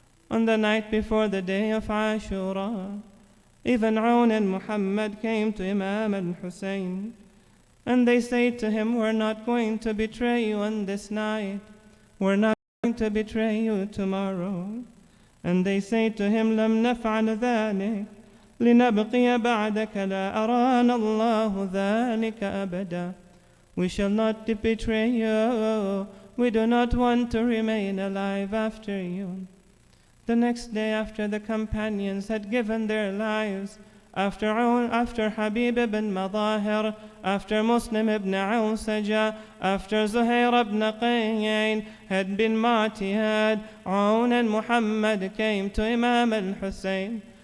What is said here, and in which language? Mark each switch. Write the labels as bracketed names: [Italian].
[English] On the night before the day of Ashura, even Aun and Muhammad came to Imam al-Hussein, and they said to him, "We're not going to betray you on this night. We're not going to betray you tomorrow." And they say to him, [Arabic] "لم نفعل ذلك لنبقي بعدك لا أرانا الله ذلك أبدا." [English] We shall not betray you. We do not want to remain alive after you. The next day, after the companions had given their lives, after Habib ibn Madahir, after Muslim ibn Awsaja, after Zuhair ibn Qayyin had been martyred, Aun and Muhammad came to Imam al-Hussein.